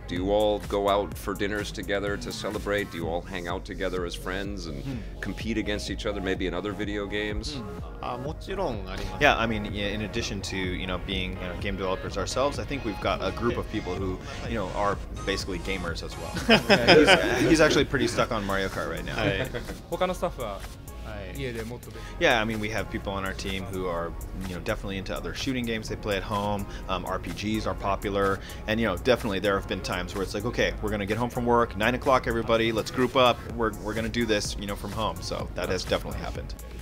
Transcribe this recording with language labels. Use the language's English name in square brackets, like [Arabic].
[English] Do you all go out for dinners together to celebrate? Do you all hang out together as friends and compete against each other, maybe in other video games? [Japanese] もちろんあります。 [English] Yeah, I mean, in addition to being game developers ourselves, I think we've got a group of people who are basically gamers as well. He's actually pretty stuck on Mario Kart right now. [Japanese] 他のスタッフは家でもっとで [English] Yeah, I mean, we have people on our team who are definitely into other shooting games they play at home. RPGs are popular, and definitely there have been times where it's like, okay, we're gonna get home from work, 9 o'clock, everybody, let's group up. We're gonna do this, from home. So that has definitely happened.